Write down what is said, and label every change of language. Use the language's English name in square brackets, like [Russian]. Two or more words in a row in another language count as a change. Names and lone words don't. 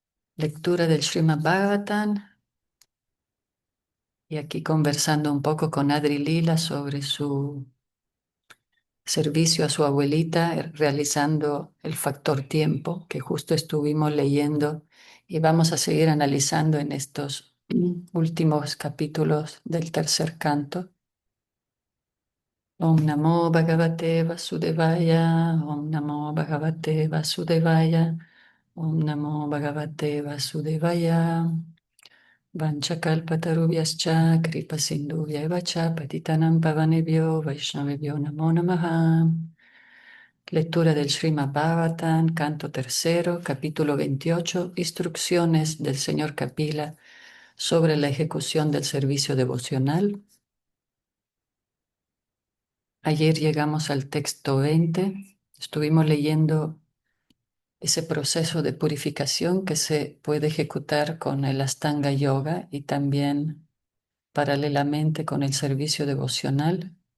[Spanish] Lectura del Srimad Bhagavatam y aquí conversando un poco con Adri Lila sobre su servicio a su abuelita, realizando el factor tiempo que justo estuvimos leyendo y vamos a seguir analizando en estos últimos capítulos del tercer canto. [Sanskrit] ॐ नमो भगवते वासुदेवाय ॐ नमो भगवते वासुदेवाय ॐ नमो भगवते वासुदेवाय. वञ्चकल्पतरुभ्यश्च कृपासिन्धुभ्य च पतितानाम् पावनेभ्यो वैष्णवेभ्यो नमो नमः. [Spanish] Lectura del Srimad Bhagavatam, canto tercero, capítulo 28, instrucciones del señor Kapila sobre la ejecución del servicio devocional. Ayer llegamos al texto 20, estuvimos leyendo ese proceso de purificación que se puede ejecutar con el Astanga Yoga y también paralelamente con el servicio devocional.